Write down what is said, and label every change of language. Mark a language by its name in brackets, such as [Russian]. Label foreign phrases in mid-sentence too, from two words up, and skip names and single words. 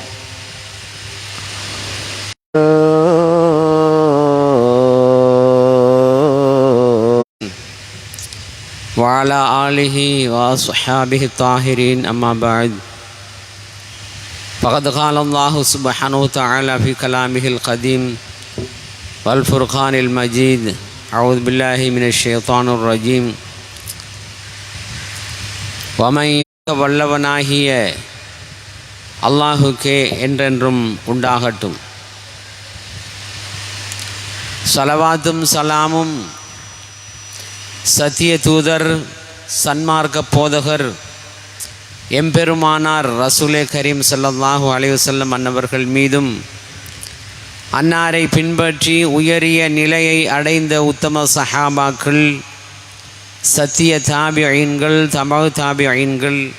[Arabic] وعلى آله وأصحابه الطاهرين أما بعد فقد قال الله سبحانه وتعالى في كلامه القديم والفرقان المجيد أعوذ بالله من الشيطان الرجيم ومن [Tamil] வல்லவனாகிய அல்லாஹுக்கே என்றென்றும் உண்டாகட்டும். ஸலவாத்தும் சலாமும் சத்திய தூதர் சன்மார்க்க போதகர் எம்பெருமானார் ரசூலே கரீம் [Arabic] صلى الله عليه وسلم [Tamil] அன்னவர்கள் மீதும், அன்னாரை பின்பற்றி உயரிய நிலையை அடைந்த உத்தம சஹாபாக்கள், சத்திய தாபிஈன்கள், தபஉ தாபிஈன்கள்,